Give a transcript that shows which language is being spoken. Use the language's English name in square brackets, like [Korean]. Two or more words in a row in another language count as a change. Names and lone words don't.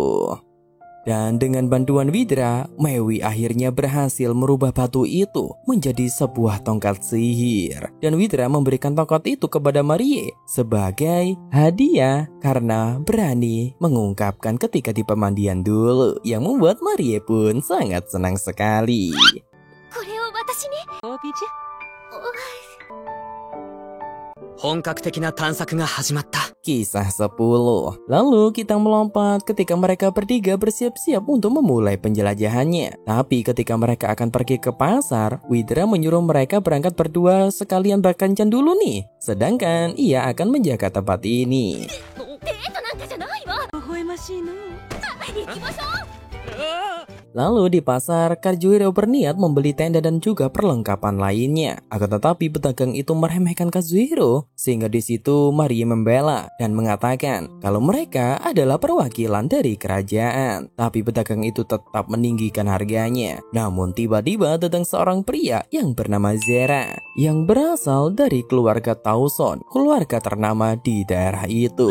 [Indonesian] Dan dengan bantuan Widra, Mewi akhirnya berhasil merubah batu itu menjadi sebuah tongkat sihir. Dan Widra memberikan tongkat itu kepada Marie sebagai hadiah karena berani mengungkapkan ketika di pemandian dulu, yang membuat Marie pun sangat senang sekali. [Japanese] これを私に。本格的な探索が始まった。 [Indonesian] Kisah 10. Lalu kita melompat ketika mereka bertiga bersiap-siap untuk memulai penjelajahannya. Tapi ketika mereka akan pergi ke pasar, Widra menyuruh mereka berangkat berdua sekalian berkencan dulu nih. Sedangkan ia akan menjaga tempat ini. [Japanese] デートなんかじゃないわ。微笑ましいの。行きましょう。 [Indonesian] Lalu di pasar, Kazuhiro berniat membeli tenda dan juga perlengkapan lainnya. Akan tetapi pedagang itu meremehkan Kazuhiro, sehingga di situ Marie membela dan mengatakan kalau mereka adalah perwakilan dari kerajaan. Tapi pedagang itu tetap meninggikan harganya. Namun tiba-tiba datang seorang pria yang bernama Zera, yang berasal dari keluarga Tauson, keluarga ternama di daerah itu.